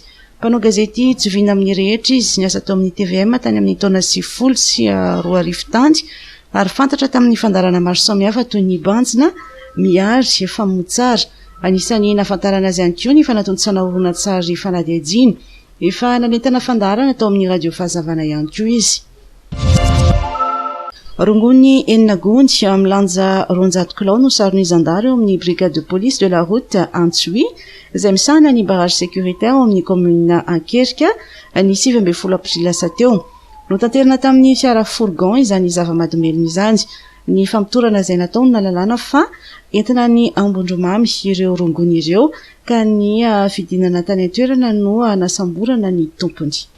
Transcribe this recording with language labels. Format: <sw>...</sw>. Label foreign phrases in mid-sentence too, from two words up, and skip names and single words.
<mg>Mpanao gazety joviana amin'ny rehetra izy niasa tao amin'ny TVM tany amin'ny taona 9 sy 20 tany ary fantatra tamin'ny fandarana maro samihafa toy ny banjina, miary, famotsara. Anisan'ny nafantarana azy ihany koa ny fanatontosana horonan-tsary fanadihadiana. Efa nanentana fandarana tao amin'ny radio fahazavana ihany koa izy. Rongony enina gondy milanja 200 kilao no saron'ny zandary eo amin'ny</mg> <fr>brigade de police de la route</fr> <mg>Antsoui izay misahana ny</mg> <fr>barrage sécuritaire</fr> <mg>ao amin'ny commune Ankerika ny 7 aprila lasa teo. Notanterana tamin'ny fiara fourgon izany zava-mahadomelina izany. Ny fampitorana izay nataony nalalana fa entina ny ambondromamy ireo rongony ireo ka ny fidinana tany an-toerana no nasamborana ny tompony.</mg>